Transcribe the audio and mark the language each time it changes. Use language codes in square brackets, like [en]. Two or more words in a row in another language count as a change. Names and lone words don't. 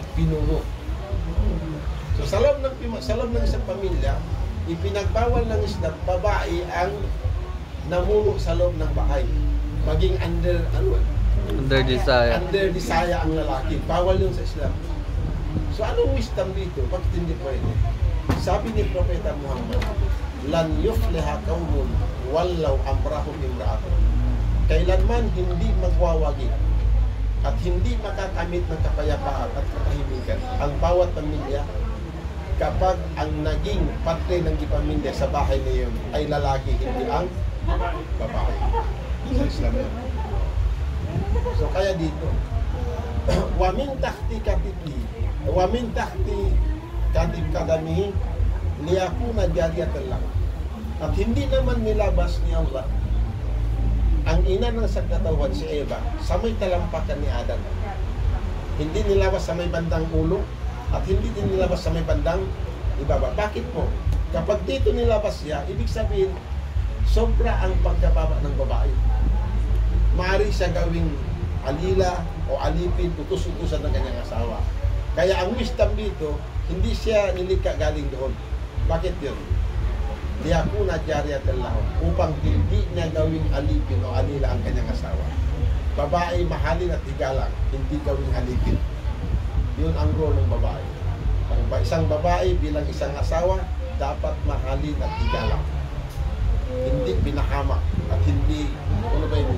[tl] So sa loob ng isang pamilya, ipinagbawal ng Islam, babae ang namuno sa loob ng bahay. Maging under Desire. [en] under desire [tl] ang lalaki. Bawal yun sa Islam. So anong wisdom dito? Bakit hindi pwede? Sabi ni Propeta Muhammad, [ar] lan yufliha qaumun wallaw amrahum imra'atun. [tl] Kailanman hindi magwawagi at hindi makakamit ng kapayapaan at katahimikan ang bawat pamilya kapag ang naging parte ng pamilya sa bahay na yun ay lalaki, hindi ang babae. Sa Islam yun. So kaya dito, [ar] wa min tahti katib kadamihi liyakuna jariyatan lang. [tl] At hindi naman nilabas ni Allah ang ina ng sagkatawan si Eva sa may talampakan ni Adan. Hindi nilabas sa may bandang ulo at hindi din nilabas sa may bandang ibaba. Bakit po? Kapag dito nilabas siya, ibig sabihin sobra ang pagkababa ng babae. Maaari siya gawing alila o alipin, utus-utusan ng kanyang asawa. Kaya ang wisdom dito, hindi siya nilikha galing doon. Bakit yun? [ar] Liyakuna jariyatan lahum, [tl] upang hindi niya gawing alipin o alila ang kanyang asawa. Babae mahalin at igalang, hindi gawing alipin. Yun ang role ng babae. Ang isang babae bilang isang asawa, dapat mahalin at igalang. Hindi pinahamak at hindi, ano ba yun?